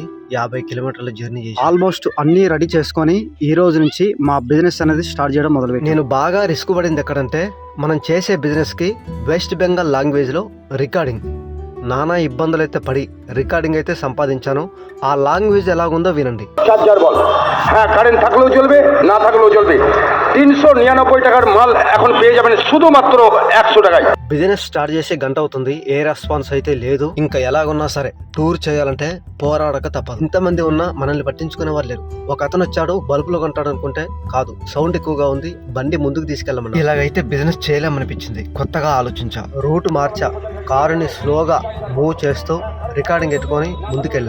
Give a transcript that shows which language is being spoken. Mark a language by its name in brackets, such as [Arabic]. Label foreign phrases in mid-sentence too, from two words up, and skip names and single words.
[Telugu] 50 కిలోమీటర్ల జర్నీ చేసి ఆల్మోస్ట్ అన్ని రెడీ చేసుకొని ఈ రోజు నుంచి మా బిజినెస్ అనేది స్టార్ట్ చేయడం మొదలుపెట్టాను. నేను బాగా రిస్క్ పడింది ఎక్కడంటే మనం చేసే బిజినెస్ కి వెస్ట్ బెంగాల్ లాంగ్వేజ్ లో రికార్డింగ్. నానా ఇబ్బందులు అయితే పడి রিকার্ডিং అయితే సంపాదించాను. ఆ లాంగ్వేజ్ ఎలాగుందో వినండి. [Bangla] চার্জার বল, হ্যাঁ কারেন্ট থাকলেও চলবে, না থাকলেও চলবে। 399 টাকার মাল এখন পেয়ে যাবেন শুধুমাত্র 100 টাকায়। [English] business start [Telugu] చేసి గంట అవుతుంది, ఏ రెస్పాన్స్ అయితే లేదు. ఇంకా ఎలాగున్నా సరే టూర్ చేయాలంటే పోరాడక తప్పదు. ఇంతమంది ఉన్నా మనల్ని పట్టించుకునే వాళ్ళు లేరు. ఒక అతను వచ్చాడు బల్బులు కొంటాడు అనుకుంటే కాదు, సౌండ్ ఎక్కువగా ఉంది, బండి ముందుకు తీసుకెళ్ళమని. ఇలాగైతే బిజినెస్ చేయలేమనిపించింది. కొత్తగా ఆలోచించా, రూట్ మార్చా, కారుని స్లోగా మూవ్ చేస్తూ రికార్డింగ్ ఎట్టుకొని ముందుకెళ్ళా.